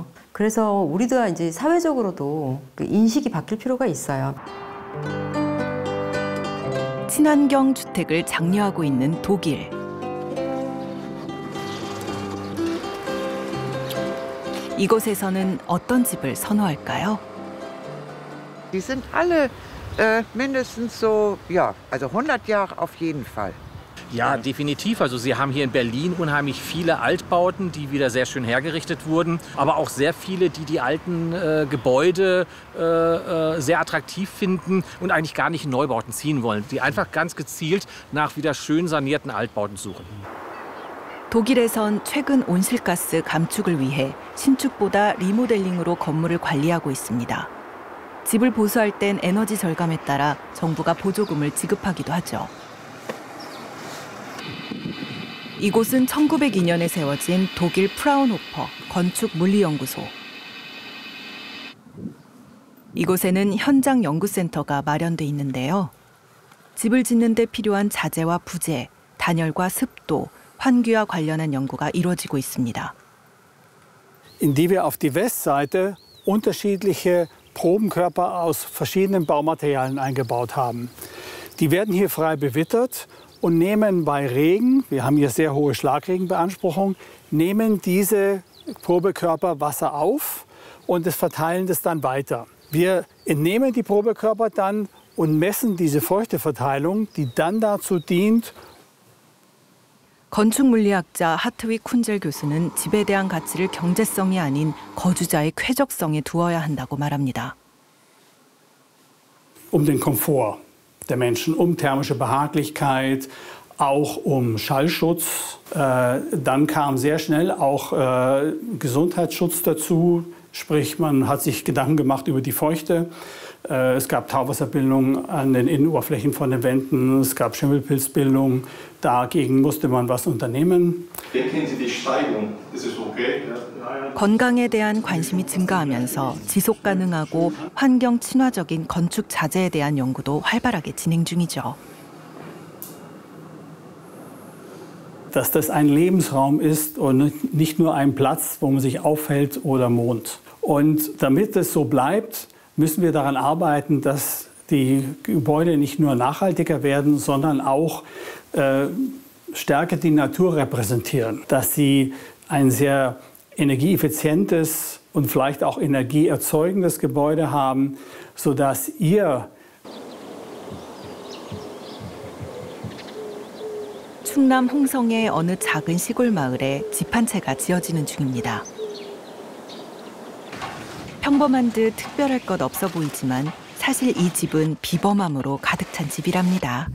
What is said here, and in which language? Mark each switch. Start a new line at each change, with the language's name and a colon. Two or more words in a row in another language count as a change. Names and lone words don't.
Korean: 그래서 우리도 이제 사회적으로도 그 인식이 바뀔 필요가 있어요. 친환경 주택을 장려하고 있는 독일. 이곳에서는 어떤 집을 선호할까요?
German: Die sind alle mindestens so, ja, also 100 Jahre auf jeden Fall. Ja, definitiv. Also Sie haben hier in Berlin unheimlich viele Altbauten, die wieder sehr schön hergerichtet wurden, aber auch sehr viele, die die alten Gebäude sehr attraktiv finden und eigentlich gar nicht in Neubauten ziehen wollen, die einfach ganz gezielt nach wieder schön sanierten Altbauten suchen.
Korean: 독일에선 최근 온실가스 감축을 위해 신축보다 리모델링으로 건물을 관리하고 있습니다. 집을 보수할 땐 에너지 절감에 따라 정부가 보조금을 지급하기도 하죠. 이곳은 1902년에 세워진 독일 프라운호퍼 건축물리연구소. 이곳에는 현장 연구센터가 마련돼 있는데요. 집을 짓는 데 필요한 자재와 부재, 단열과 습도, 환기와 관련한 연구가 이루어지고 있습니다.
German: Indem wir auf die Westseite unterschiedliche Probenkörper aus verschiedenen Baumaterialien eingebaut haben. Die werden hier frei bewittert und nehmen bei Regen, wir haben hier sehr hohe Schlagregenbeanspruchung, nehmen diese Probekörper Wasser auf und verteilen das dann weiter. Wir entnehmen die Probekörper dann und messen diese Feuchteverteilung, die dann dazu dient,
Korean: 건축물리학자 하트윅 쿤젤 교수는 집에 대한 가치를 경제성이 아닌 거주자의 쾌적성에 두어야 한다고 말합니다.
German: den Komfort der Menschen, thermische Behaglichkeit, auch Schallschutz. Dann kam sehr schnell auch Gesundheitsschutz dazu, sprich man hat sich Gedanken gemacht über die Feuchte. Es gab Tauwasserbildung an den Innenoberflächen von den Wänden, es gab Schimmelpilzbildung. Dagegen musste man was unternehmen. Denken Sie die Steigung, ist es okay?
Korean: 건강에 대한 관심이 증가하면서 지속 가능하고 환경 친화적인 건축 자재에 대한 연구도 활발하게 진행 중이죠.
German: dass das ein Lebensraum ist und nicht nur ein Platz, wo man sich aufhält oder wohnt. Und damit es so bleibt, müssen wir daran arbeiten, dass die Gebäude nicht nur nachhaltiger werden, sondern auch stärker die Natur repräsentieren. Dass sie ein sehr energieeffizientes und vielleicht auch energieerzeugendes Gebäude haben, sodass ihr
Korean: 충남 홍성의 어느 작은 시골 마을에 집 한 채가 지어지는 중입니다. 평범한 듯 특별할 것 없어 보이지만 사실 이 집은 비범함으로 가득 찬 집이랍니다.